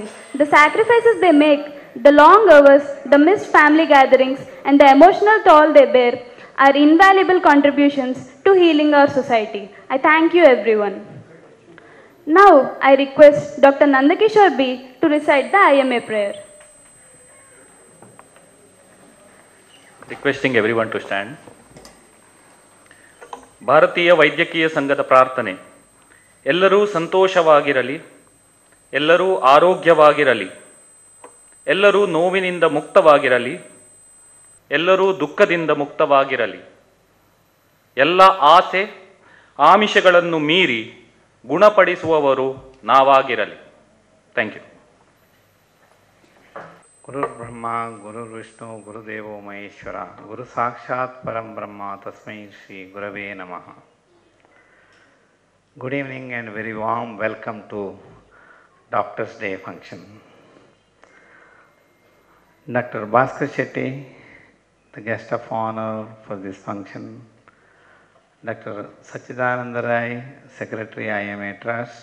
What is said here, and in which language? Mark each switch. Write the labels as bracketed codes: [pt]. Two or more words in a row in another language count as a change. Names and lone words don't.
[en] The sacrifices they make, the long hours, the missed family gatherings, and the emotional toll they bear are invaluable contributions to healing our society. I thank you everyone. Now, I request Dr. Nandakishore B to recite the IMA prayer. Requesting everyone to stand. [kn] ಭಾರತೀಯ ವೈದ್ಯಕೀಯ ಸಂಘದ ಪ್ರಾರ್ಥನೆ. ಎಲ್ಲರೂ ಸಂತೋಷವಾಗಿರಲಿ, ಎಲ್ಲರೂ ಆರೋಗ್ಯವಾಗಿರಲಿ, ಎಲ್ಲರೂ ನೋವಿನಿಂದ ಮುಕ್ತವಾಗಿರಲಿ, ಎಲ್ಲರೂ ದುಃಖದಿಂದ ಮುಕ್ತವಾಗಿರಲಿ, ಎಲ್ಲ ಆಸೆ ಆಮಿಷಗಳನ್ನು ಮೀರಿ ಗುಣಪಡಿಸುವವರು ನಾವಾಗಿರಲಿ. [en] Thank you. [sa] ಗುರುರ್ ಬ್ರಹ್ಮ ಗುರುರ್ ವಿಷ್ಣು ಗುರುದೇವೋ ಮಹೇಶ್ವರ ಗುರು ಸಾಕ್ಷಾತ್ ಪರಂ ಬ್ರಹ್ಮ ತಸ್ಮೈ ಶ್ರೀ ಗುರವೇ ನಮಃ. [en] Good evening and very warm welcome to Doctors Day function. Dr. Bhaskar Shetty, the guest of honor for this function. Dr. Sachidananda Rai, Secretary IMA Trust.